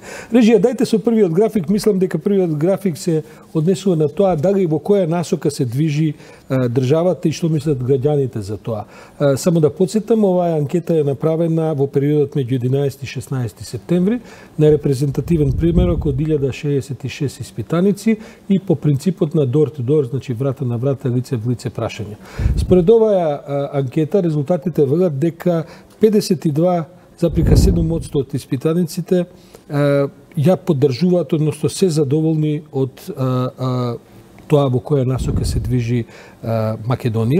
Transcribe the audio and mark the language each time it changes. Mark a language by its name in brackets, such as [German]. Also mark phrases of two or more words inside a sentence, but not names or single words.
[Macedonian] Режија, дајте со првиот график, мислам дека првиот график се однесува на тоа дали во која насока се движи државата и што мислат граѓаните за тоа. Само да потсетам, оваа анкета е направена во периодот меѓу 11 и 16 септември на репрезентативен примерок од 1066 испитаници и по принципот на [English] door to door, [Macedonian] значи врата на врата, лице в лице прашање. Според оваа анкета резултатите велат дека 52,7% од испитаниците ја поддржуваат, односно се задоволни од тоа во која насока се движи Македонија.